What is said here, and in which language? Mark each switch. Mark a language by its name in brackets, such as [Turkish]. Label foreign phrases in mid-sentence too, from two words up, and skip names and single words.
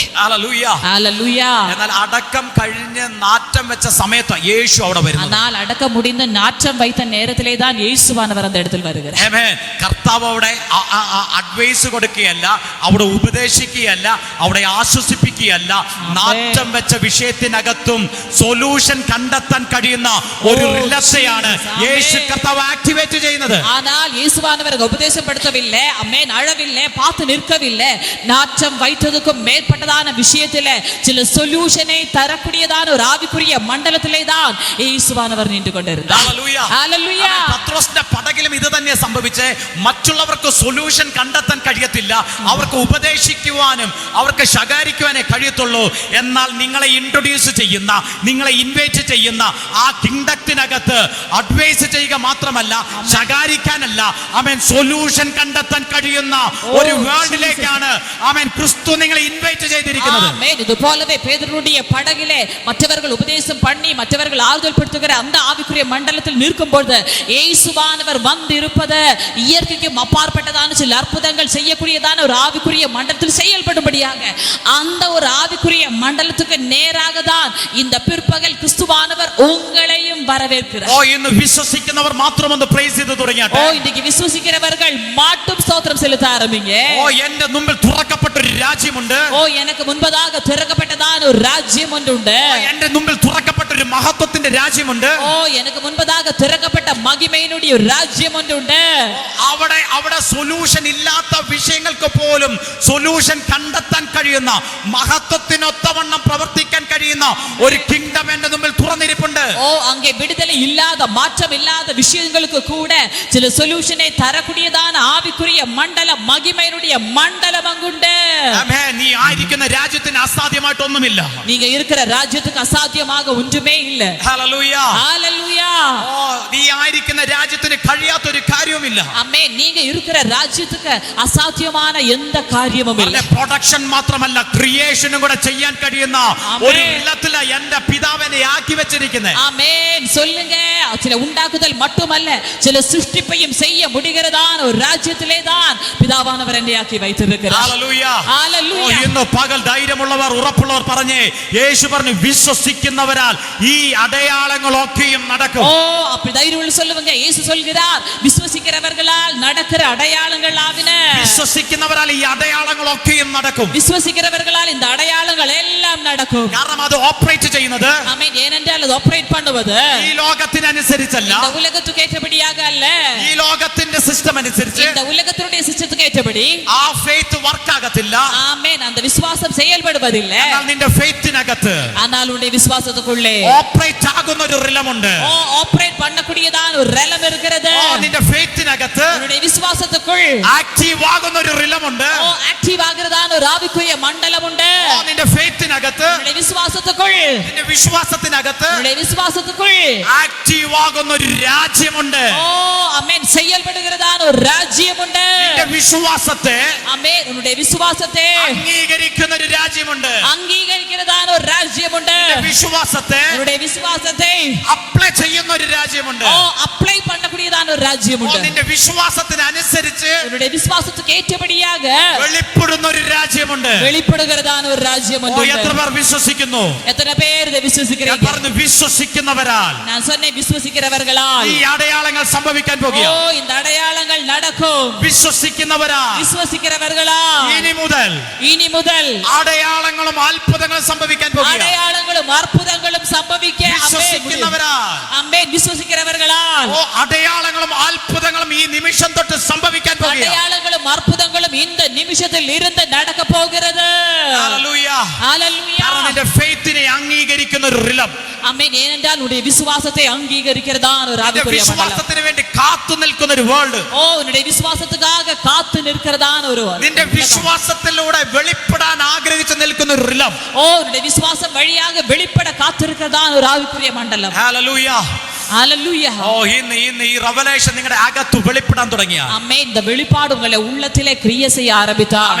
[Malayalam] ഹല്ലേലൂയ. [Tamil] ஹல்லேலூயா. [Malayalam] എന്നാൽ അടക്കം കഴിഞ്ഞ് നാറ്റം വെച്ച സമയത്ത് യേശു അവിടെ വരുന്നു. [Tamil] ஆனால் அடக்க முடிந்த நாற்றம் வைத்த நேரத்திலே தான் இயேசுவானவர் அந்த இடத்தில் வருகிறார். [Malayalam] ആമേൻ. കർത്താവ് അവിടെ അഡ്വൈസ് കൊടുക്കുകയല്ല, അവിടെ ഉപദേശിക്കുകയല്ല, അവിടെ ആശ്വസിപ്പിക്കുകയല്ല. നാറ്റം വെച്ച വിഷയത്തിനകത്തും സൊല്യൂഷൻ കണ്ടെത്താൻ കഴിയുന്ന ഒരു റിലക്ഷയാണ് യേശു കർത്താവ് ആക്ടിവേറ്റ് ചെയ്യുന്നത്. [Tamil] ஆனால் இயேசுவானவர் உபதேசப்படுத்தவில்லை, ஆமென், அழவில்லை, பார்த்து நிற்கவில்லை. நாற்றம் வைத்ததுக்கும் மேற்பட்டதான விஷயத்திலே சில சொல்யூஷனை தரக்கூடியதான ஒரு ஆவிக்குரிய மண்டலத்திலே தான் இயேசுவானவர் நின்று கொண்டிருந்தார். [Malayalam] ഹല്ലേലൂയ. [Tamil] ஹல்லேலூயா. [Malayalam] പത്രോസിന്റെ പടകിലും ഇത് തന്നെ സംഭവിച്ചേ. മറ്റുള്ളവർക്ക് സൊല്യൂഷൻ കണ്ടെത്താൻ കഴിയത്തില്ല, അവർക്ക് ഉപദേശിക്കുവാനും അവർക്ക് ശകാരിക്കുവാനേ കഴിയത്തുള്ളൂ. എന്നാൽ നിങ്ങളെ ഇൻട്രൊഡ്യൂസ് ചെയ്യുന്ന, നിങ്ങളെ ഇൻവൈറ്റ് ചെയ്യുന്ന ആ കിങ്ഡത്തിനകത്ത് അഡ്വൈസ് ചെയ്യുക മാത്രമല്ല, ശകാരിക്കാനല്ല, ആമേൻ, സൊല്യൂഷൻ കണ്ടെത്താൻ കഴിയുന്ന ഒരു വേൾഡിലേക്കാണ് ആമേൻ ക്രിസ്തു നിങ്ങളെ ഇൻവൈറ്റ് ചെയ്തിരിക്കുന്നത്. [Tamil] ஆமென். இது போலவே பேதுருடைய படகிலே மற்றவர்கள் உபதேசம் பண்ணி மற்றவர்கள் ஆறுதல் படுத்துகிற அந்த ஆவிக்குரிய மண்டலத்தில் நிற்கும் பொழுது இயேசுவானவர் வந்து இருப்பது இயற்கைக்கு அப்பாற்பட்டதான சில அற்புதங்கள் செய்யக்கூடியதான ஒரு ஆவிக்குரிய மண்டலத்தில் செயல்படும்படியாக அந்த ஒரு ஆவிக்குரிய மண்டலத்துக்கு நேராக தான் இந்த பிற்பகல் கிறிஸ்துவானவர் உங்களையும் வரவேற்கிறார். [Malayalam] ഇന്ന് വിശ്വസിക്കുന്നവർ മാത്രം ഒന്ന് പ്രൈസ് ചെയ്തു തുടങ്ങിയാട്ടെ. [Tamil] இன்னைக்கு விசுவாசிக்கிறவர்கள் மட்டும் ஸ்தோத்திரம் செலுத்த ஆரம்பிங்க. [Malayalam] എന്റെ മുമ്പിൽ തുറക്കപ്പെട്ട ഒരു രാജ്യമുണ്ട്. [Tamil] எனக்கு முன்பதாக திறக்கப்பட்டதான ஒரு ராஜ்யம் ஒன்று உண்டு. [Malayalam] എന്റെ മുമ്പിൽ തുറക്കപ്പെട്ട ഒരു മഹത്വത്തിന്റെ രാജ്യമുണ്ട്. [Tamil] எனக்கு முன்பதாக திறக்கப்பட்ட மகிமையினுடைய ஒரு ராஜ்யம் ஒன்று உண்டு. [Malayalam] അവിടെ സൊല്യൂഷൻ ഇല്ലാത്ത വിഷയങ്ങൾക്ക് പോലും സൊല്യൂഷൻ കണ്ടെത്താൻ കഴിയുന്ന, മഹത്വത്തിനൊത്തവണ്ണം പ്രവർത്തിക്കാൻ കഴിയുന്ന ഒരു കിങ്ഡം എന്റെ മുമ്പിൽ തുറന്നിരിപ്പുണ്ട്. [Tamil] அங்கே விடுதலை இல்லாத, மாற்றம் இல்லாத விஷயங்களுக்கு கூட சில சொல்யூஷனை தரக்கூடியதான ஆவிக்குரிய மண்டலம், மகிமையினுடைய மண்டலம் அங்குண்டு. [Malayalam] ആമേൻ. നീ ആയിരിക്കുന്ന രാജ്യത്തിന് അസാധ്യമായിട്ടൊന്നുമില്ല. [Tamil] நீங்க இருக்கிற ராஜ்யத்துக்கு அசாத்தியமாக ஒன்றுமே இல்ல. [Malayalam] ഹല്ലേലൂയ. [Tamil] ஹல்லேலூயா. [Malayalam] നീ ആയിരിക്കുന്ന രാജ്യത്തിന് കഴിയാത്തൊരു കാര്യവുമില്ല. [Tamil] ஆமென். நீங்க இருக்கிற ராஜ்யத்துக்கு அசாத்தியமான எந்த காரியமும் இல்ல. [Malayalam] പ്രൊഡക്ഷൻ മാത്രമല്ല, ക്രിയേഷനും കൂടെ ചെയ്യാൻ കഴിയുന്ന ഒരു ഇല്ലത്തില എന്റെ പിതാവിനെ ആക്കി വെച്ചിരിക്കുന്നത്. [Tamil] ஆமென். சொல்லுங்க. சில உண்டாக்குதல் மட்டுமல்ல, சில சிருஷ்டிப்பையும் செய்ய முடிகிறதான ஒரு ராஜ்யத்திலே தான் பிதாவானவர் என்னை ஆக்கி வைத்திருக்கிறார். [English] Hallelujah. Hallelujah. [Malayalam] ഇന്ന് പകൽ ധൈര്യമുള്ളവർ ഉറപ്പുള്ളവർ പറഞ്ഞേ, യേശു പറഞ്ഞു വിശ്വസിക്കുന്നവരാൽ ഈ അടയാളങ്ങളൊക്കെയും നടക്കും. [Tamil] ஓ அப்படி தைரியமுள்ள சொல்லுவங்க. இயேசு சொல்கிறார் விசுவசிக்கிறவர்களால் நடக்கிற அடையாளங்கள் ஆவின. [Malayalam] വിശ്വസിക്കുന്നവരാൽ ഈ അടയാളങ്ങളൊക്കെയും നടക്കും. [Tamil] விசுவசிக்கிறவர்களால் இந்த அடையாளங்கள் எல்லாம் நடக்கும். [Malayalam] കാരണം അത് ഓപ്പറേറ്റ് ചെയ്യുന്നത് [Tamil] ஆமென். ஏனென்றால் அது ஆபரேட் பண்ணுவது [Malayalam] ഈ ലോകത്തിനനുസരിച്ചല്ല, [Tamil] இந்த உலகத்துக்கு ஏற்றபடியாக அல்ல, [Malayalam] ഈ ലോകത്തിന്റെ സിസ്റ്റം അനുസരിച്ച്. [Tamil] இந்த உலகத்தினுடைய சிஸ்டத்துக்கு ஏற்றபடி [Malayalam] ആ [English] faith work [Malayalam] ആകത്തില്ല. [Tamil] ஆமென். அந்த விசுவாசம் செயல்படுவதில்லை. [Malayalam] എന്നാൽ നിന്റെ ഫെയ്ത്തിനകത്ത് [Tamil] ஆனால் உன்னுடைய விசுவாசத்துக்குள்ளே [Malayalam] ഓപ്പറേറ്റ് ആകുന്ന ഒരു റിലമുണ്ട്. [Tamil] ஓ ஆபரேட் பண்ணக்கூடியதான ஒரு ரெலம் இருக்கிறது. [Malayalam] നിന്റെ ഫെയ്ത്തിനകത്ത് [Tamil] உன்னுடைய விசுவாசத்துக்குள் [Malayalam] ആക്റ്റീവ് ആകുന്ന ഒരു റിലമുണ്ട്. [Tamil] ஓ ஆக்டிவ் ஆகிறதான ஒரு ஆவிக்குரிய மண்டலம் உண்டு. [Malayalam] നിന്റെ ഫെയ്ത്തിനകത്ത്, [Tamil] உன்னுடைய விசுவாசத்துக்குள் [Malayalam] നിന്റെ വിശ്വാസത്തിനകത്ത് [Tamil] உன்னுடைய விசுவாசத்துக்குள் [Malayalam] ആക്റ്റീവ് ആകുന്ന ഒരു രാജ്യമുണ്ട്. [Tamil] ஓ ஆமென் செயல்படுகிறதான ஒரு ராஜ்யம் உண்டு. [Malayalam] നിന്റെ വിശ്വാസത്തെ [Tamil] ஆமென். உன்னுடைய விசுவாசத்தை [Malayalam] അംഗീകരിക്കുന്ന ഒരു രാജ്യമുണ്ട്. [Tamil] அங்கீகரிக்கிறதான ஒரு ராஜ்யம் உண்டு. [Malayalam] നിന്റെ വിശ്വാസത്തെ [Tamil] உன்னுடைய விசுவாசத்தை [Malayalam] അപ്ലൈ ചെയ്യുന്ന ഒരു രാജ്യമുണ്ട്. [Tamil] ஓ அப்ளை பண்ணக்கூடியதான ஒரு ராஜ்யம் உண்டு. [Malayalam] നിന്റെ വിശ്വാസത്തിനനുസരിച്ച് [Tamil] உன்னுடைய விசுவாசத்துக்கு ஏற்றபடியாக [Malayalam] വെളിപ്പെടുന്ന ഒരു രാജ്യമുണ്ട്. [Tamil] வெளிப்படுகிறதான ஒரு ராஜ்யம் ഓ, உண்டு. [Malayalam] എത്ര പേർ വിശ്വസിക്കുന്നു? [Tamil] எத்தனை பேர் இதை [Malayalam] ഞാൻ [Tamil] விசுவசிக்கிறீங்க? [Malayalam] പറഞ്ഞു വിശ്വസിക്കുന്നവരാൽ [Tamil] நான் சொன்னேன் விசுவசிக்கிறவர்களால் [Malayalam] ഈ അടയാളങ്ങൾ സംഭവിക്കാൻ പോകുക. [Tamil] ஓ இந்த அடையாளங்கள் நடக்கும். [Malayalam] വിശ്വസിക്കുന്നവരാൽ [Tamil] விசுவசிக்கிறவர்களால் [Malayalam] ഇനി മുതൽ അടയാളങ്ങളും അത്ഭുതങ്ങളും സംഭവിക്കാൻ പോകുക. [Tamil] அடையாளங்களும் அற்புதங்களும் சம்பவிக்க [Malayalam] വിശ്വസിക്കുന്നവരാൽ, [Tamil] ஆமென். விசுவசிக்கிறவர்களால் [Malayalam] ഓ അടയാളങ്ങളും അത്ഭുതങ്ങളും ഈ നിമിഷം തൊട്ട് സംഭവിക്കാൻ പോകുക. [Tamil] அடையாளங்களும் அற்புதங்களும் இந்த நிமிஷத்தில் இருந்து நடக்க போகிறது. [Malayalam] ഹല്ലേലൂയ. [Tamil] ஹalleluya. [Malayalam] കാരണം നിന്റെ ഫെയ്ത്തിനെ അംഗീകരിക്കുന്ന ഒരു റിലം, [Tamil] ஆமென். ஏனென்றால் உன்னுடைய விசுவாசத்தை அங்கீகரிக்கிறதான ஒரு [Malayalam] നിന്റെ [Tamil] ஆவிக்குரிய மண்டலம். [Malayalam] വിശ്വാസത്തിന് വേണ്ടി കാത്തു നിൽക്കുന്ന ഒരു വേൾഡ്, [Tamil] ஓ உன்னுடைய விசுவாசத்துக்காக காத்து நிற்கிறதான ஒரு [Malayalam] നിന്റെ വിശ്വാസത്തിലൂടെ വെളിപ്പെടാൻ ആഗ്രഹിച്ചു നിൽക്കുന്ന ഒരു റിലം. [Tamil] ஓ உன்னுடைய விசுவாசம் வழியாக வெளிப்பட காத்திருக்கிறதான ஒரு ஆவிக்குரிய மண்டலம். [Malayalam] ഹല്ലേലൂയ. [Tamil] ஹalleluya. [Malayalam] ഓ ഇന്ന് ഈ റെവലേഷൻ നിങ്ങളുടെ അകത്ത് വെളിപ്പെടാൻ തുടങ്ങിയ, [Tamil] ஆமென். இந்த வெளிப்பாடு உங்களை உள்ளத்திலே கிரியை செய்ய ஆரம்பித்தார்.